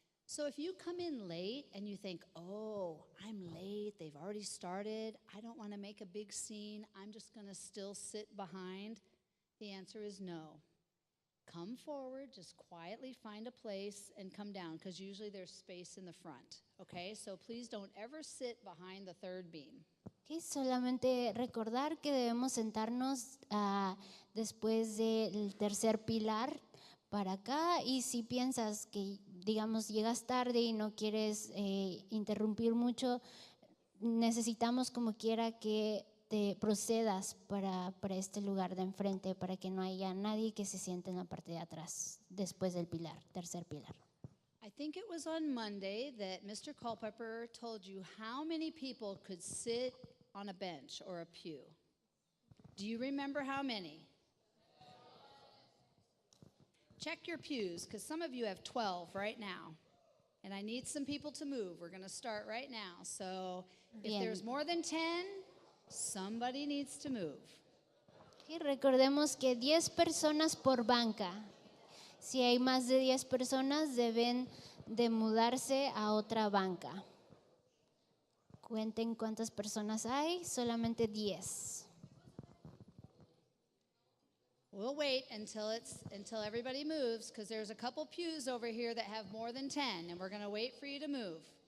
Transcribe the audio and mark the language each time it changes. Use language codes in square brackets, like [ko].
[en] So if you come in late and you think, oh, I'm late, they've already started, I don't want to make a big scene, I'm just going to still sit behind, the answer is no. Come forward, just quietly find a place and come down, because usually there's space in the front, okay? So please don't ever sit behind the third beam. [es] Okay, solamente recordar que debemos sentarnos después del tercer pilar para acá, y si piensas que, digamos, llegas tarde y no quieres interrumpir mucho, necesitamos como quiera que te procedas para este lugar de enfrente, para que no haya nadie que se siente en la parte de atrás después del pilar, tercer pilar. [en] I think it was on Monday that Mr. Culpepper told you how many people could sit on a bench or a pew. Do you remember how many? Check your pews, because some of you have 12 right now. And I need some people to move. We're going to start right now. So if there's more than 10, somebody needs to move. [es] Y recordemos que 10 personas por banca. Si hay más de 10 personas, deben de mudarse a otra banca. Cuenten cuántas personas hay, solamente 10. [en] We'll wait until everybody moves, because there's a couple pews over here that have more than 10, and we're going to wait for you to move.